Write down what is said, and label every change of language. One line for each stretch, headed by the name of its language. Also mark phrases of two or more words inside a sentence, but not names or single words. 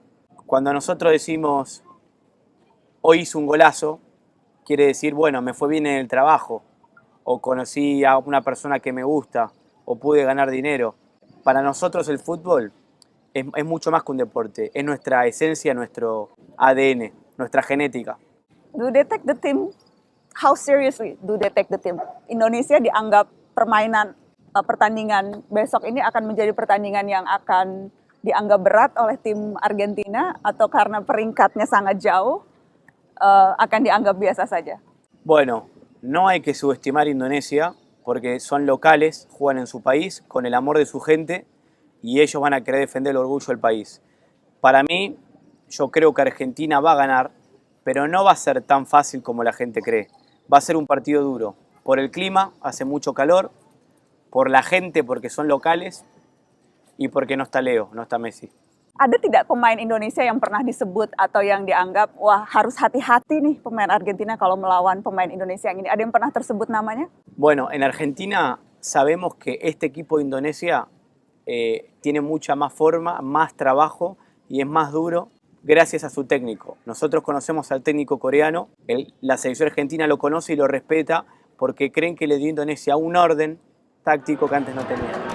Spanish: Cuando nosotros decimos, hoy hice un golazo, quiere decir, bueno, me fue bien en el trabajo, o conocí a una persona que me gusta, o pude ganar dinero. Para nosotros el fútbol es mucho más que un deporte, es nuestra esencia, nuestro ADN, nuestra genética.
English: Do they take the team? How seriously do they take the team?
Indonesian: Indonesia dianggap pertandingan besok ini akan menjadi pertandingan yang akan dianggap berat oleh tim Argentina, atau karena peringkatnya sangat jauh akan dianggap biasa saja?
Spanish: Bueno, no hay que subestimar Indonesia porque son locales, juegan en su país con el amor de su gente y ellos van a querer defender el orgullo del país. Para mí, yo creo que Argentina va a ganar, pero no va a ser tan fácil como la gente cree. Va a ser un partido duro. Por el clima, hace mucho calor, por la gente porque son locales y porque no está Leo, no está Messi.
Indonesian: Ada tidak pemain Indonesia yang pernah disebut atau yang dianggap, wah harus hati-hati nih pemain Argentina kalau melawan pemain Indonesia yang ini? Ada yang pernah tersebut namanya?
Spanish: Bueno, en Argentina sabemos que este equipo de Indonesia tiene mucha más forma, más trabajo y es más duro gracias a su técnico. Nosotros conocemos al técnico coreano, la selección argentina lo conoce y lo respeta porque creen que le dio a Indonesia un orden táctico que antes no tenía.